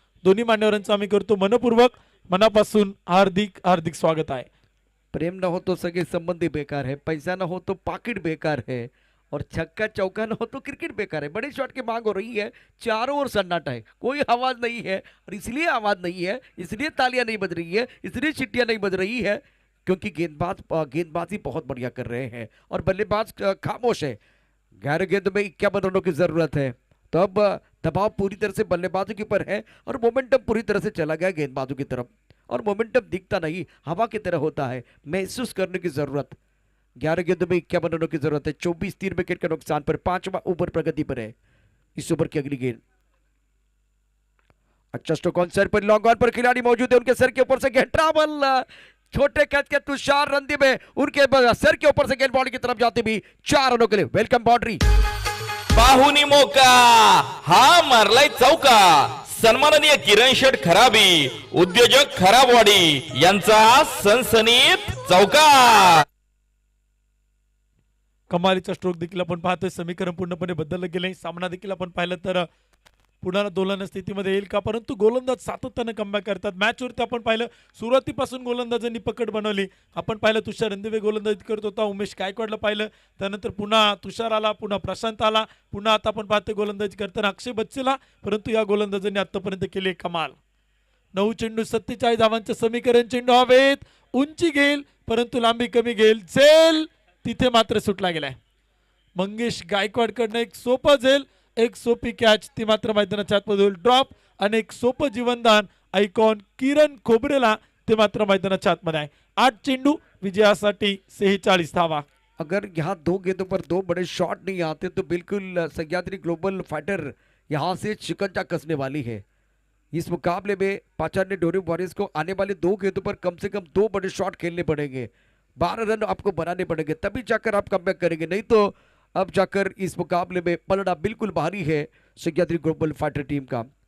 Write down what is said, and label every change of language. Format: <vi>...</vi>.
<mr>दोन्ही मान्यवरांचं आम्ही करतो मनपूर्वक मनापासून हार्दिक हार्दिक स्वागत आहे.</mr> <hi>प्रेम न हो तो सगे संबंधी बेकार है, पैसा न हो तो पाकिट बेकार है, और छक्का चौका न हो तो क्रिकेट बेकार है. बड़े शॉट की मांग हो रही है, चारों ओर सन्नाटा है, कोई आवाज नहीं है. और इसलिए आवाज नहीं है, इसलिए तालियां नहीं बज रही है, इसलिए चिट्टियां नहीं बज रही है क्योंकि गेंदबाजी बहुत बढ़िया कर रहे हैं और बल्लेबाज खामोश है. 11 गेंद में 51 रनों की जरूरत है, तो अब दबाव पूरी तरह से बल्लेबाजों के ऊपर है और मोमेंटम पूरी तरह से चला गया गेंदबाजों की तरफ. और मोमेंटम दिखता नहीं, हवा की तरह होता है, महसूस करने की जरूरत. 11 गेंदों में 51 रनों की जरूरत है. 24 3 विकेट के नुकसान पर 5वां ओवर प्रगति पर है. इस ओवर की अगली गेंद अच्छा स्ट्रोक ऑन सर पर, लॉन्ग ऑन पर खिलाड़ी मौजूद है, उनके सर के ऊपर से गेंद ट्रैवल. छोटे कैच के तुषार रंदी में उनके सर के ऊपर से गेंद बॉडी की तरफ जाती भी 4 रनों के लिए वेलकम बाउंड्री.</hi> <mr>पाहुनी मोका हा मारलाय चौका. सन्माननीय किरण शेठ खराबी उद्योजक खराबवाडी यांचा सनसनीत चौका. कमालीचा स्ट्रोक देखील आपण पाहतोय. समीकरण पूर्णपणे बदललं गेले. सामना देखील आपण पाहिलं तर पुन्हा दोलन स्थितीमध्ये येईल का, परंतु गोलंदाज सातत्यानं कमबॅक करतात. मॅचवरती आपण पाहिलं सुरुवातीपासून गोलंदाजांनी पकड बनवली. आपण पाहिलं तुषार रंदिवे गोलंदाजी करत होता, उमेश गायकवाडला पाहिलं, त्यानंतर पुन्हा तुषार आला, पुन्हा प्रशांत आला, पुन्हा आता आपण पाहतोय गोलंदाजी करताना अक्षय बच्चेला, परंतु या गोलंदाजांनी आतापर्यंत केली कमाल. 9 चेंडू 47 धावांचं समीकरण. चेंडू हवेत, उंची घेईल परंतु लांबी कमी घेईल. झेल तिथे मात्र सुटला गेलाय. मंगेश गायकवाडकडनं एक सोपं झेल, एक सोपी कॅच, ती मात्र मैदानाच्या आतमध्ये ड्रॉप, आणि एक सोपं जीवनदान आयकॉन किरण खोबरेला, ते मात्र मैदानाच्या आतमध्ये आहे. 8 चेंडू विजयासाठी 46 धावा.</mr> <hi>अगर यहाँ 2 गेंदों पर 2 बड़े शॉट नहीं आते तो बिल्कुल सह्याद्री ग्लोबल फाइटर यहाँ से शिकंजा कसने वाली है. इस मुकाबले में पाचान्य डोरी वॉरियर्स को आने वाले 2 गेंदों पर कम से कम 2 बड़े शॉट खेलने पड़ेंगे. 12 रन आपको बनाने पड़ेंगे, तभी जाकर आप कमबैक करेंगे, नहीं तो अब जाकर इस मुकाबले में पलड़ा बिल्कुल भारी है सह्याद्री ग्लोबल फाइटर टीम का.</hi>